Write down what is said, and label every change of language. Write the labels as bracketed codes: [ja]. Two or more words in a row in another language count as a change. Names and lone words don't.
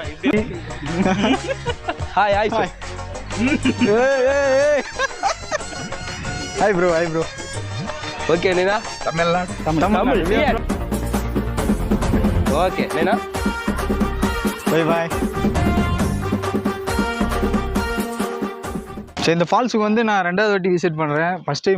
[en] hi hi hi bro ok naina तमिल ok naina bye bye [ta] சரி இந்த ஃபால்ஸுக்கு வந்து நான் ரெண்டாவது வாட்டி விசிட் பண்ணுறேன். [en] first time